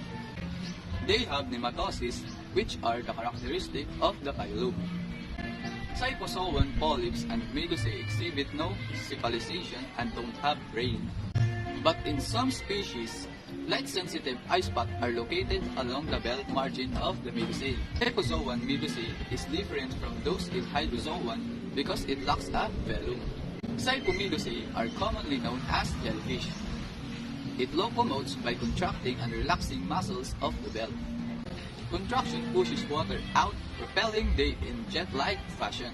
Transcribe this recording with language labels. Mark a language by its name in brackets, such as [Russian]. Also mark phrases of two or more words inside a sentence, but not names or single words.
[English] They have nematocysts, which are the characteristic of the phylum. Cyphozoan polyps and medusae exhibit no cephalization and don't have brain. But in some species, light-sensitive eye spots are located along the belt margin of the medusae. Cyphozoan medusae is different from those in Hydrozoan because it lacks a velum. Cyphomedusae are commonly known as jellyfish. It locomotes by contracting and relaxing muscles of the belt. Contraction pushes water out, propelling them in jet-like fashion.